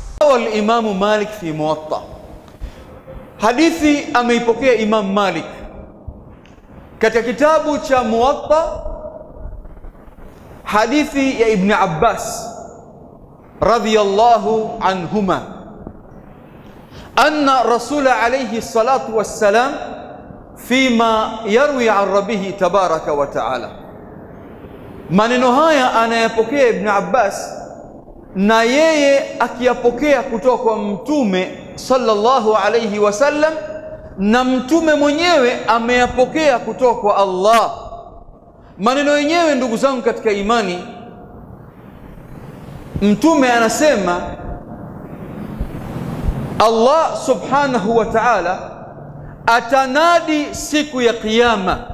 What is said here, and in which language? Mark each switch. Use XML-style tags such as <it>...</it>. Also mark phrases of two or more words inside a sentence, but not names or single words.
<ar>روى الإمام مالك في موطأ.</ar> <sw>Hadithi ameipokea Imam Malik katika kitabu cha Muwatta, hadithi ya Ibn Abbas</sw> <ar>رضي الله عنهما، أن الرسول عليه الصلاة والسلام فيما يروي عن ربه تبارك وتعالى.</ar> <sw>Maneno haya anayapokea Ibn Abbas na yeye akiyapokea kutoka kwa mtume</sw> <ar>صلى الله عليه وسلم,</ar> <sw>na mtume mwenyewe ameyapokea kutoka kwa Allah. Maneno yenyewe, ndugu zangu katika imani, mtume anasema Allah</sw> <ar>سبحانه وتعالى</ar> <sw>atanadi siku ya kiyama.</sw>